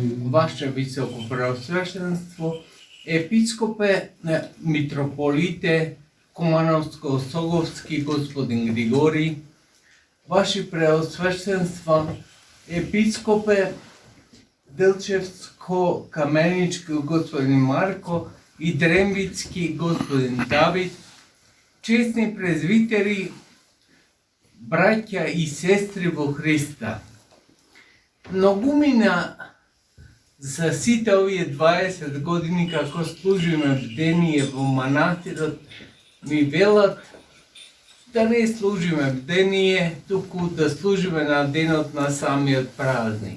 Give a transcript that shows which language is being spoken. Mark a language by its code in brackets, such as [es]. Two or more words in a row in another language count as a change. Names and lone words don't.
[mk] Ваше високо преосвештенство, епископе, митрополите, Кумановско-Соговски господин Григориј, ваши преосвештенства, епископе, Делчевско-Каменички господин Марко и Дрембитски господин Давид, чесни презвитери, браќа и сестри во Христа. Многумина за сите овие 20 години како служиме бдение во манастирот, ми велат да не служиме бдение, туку да служиме на денот на самиот празник.